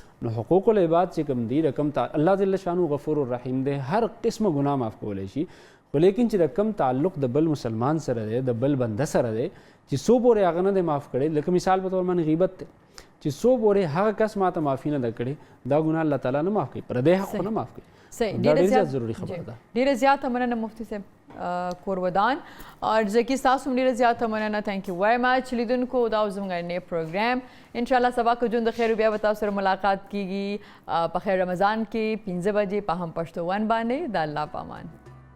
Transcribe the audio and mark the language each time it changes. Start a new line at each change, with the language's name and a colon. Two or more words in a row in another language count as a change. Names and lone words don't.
Pashto: نو حقوق العباد چې کوم دي، رقم الله جل شانو غفور الرحیم دی، هر قسمه ګناه معاف کولی شي، خو لیکن چې د کم تعلق د بل مسلمان سره دی، د بل بنده سره دی چې څو پورې هغه نه دی معاف کړی، لکه مثال په طور باندې غیبت دی چې څو پورې هغه کس ماته معافي نه ده کړې، دا ګناه الله تعالی نه معاف کوي، پردی حق خو نه معاف کوي. دا ډېر زیات ضروري خبره ده. ډېره زیاته مننه مفتي صاحب کورودان، اور ځکه ستاسو هم ډېره زیاته مننه.
English: Thank you very much.
Pashto: لیدونکو دا اوس زموږ نی پروګرام انشاءالله سبا کو ژوند د خیر بیا به تاسو سره ملاقات کیږي په خیر رمضان کې 5 بجې په هم پښتو ون باندې. د الله پامان.